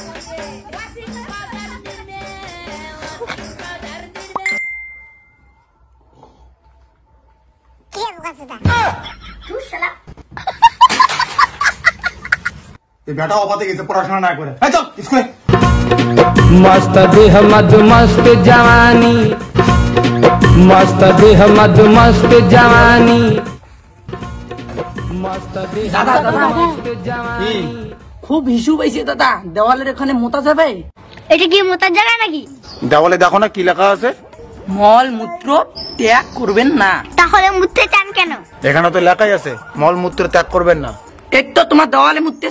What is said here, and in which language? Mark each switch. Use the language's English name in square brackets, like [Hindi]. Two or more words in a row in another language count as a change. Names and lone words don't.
[Bangla] বেটা অপাতে গেছে পড়াশোনা না করে। স্কুলে [Hindi] मस्त देह मद मस्त जवानी, मस्त देह मद मस्त जवानी, मस्त देह मद मस्त जवानी। [Bangla] খুব হিসু পাইছে দাদা, দেওয়ালের এখানে মোতা যাবে। এটা কি মোতার জায়গা নাকি? দেওয়ালে দেখো না কি লেখা আছে? মল মূত্র ত্যাগ করবেন না। তাহলে মুততে চান কেন? এখানে তো লেখাই আছে মল মূত্র ত্যাগ করবেন না। এক তো তোমার দেওয়ালে মুততেছ।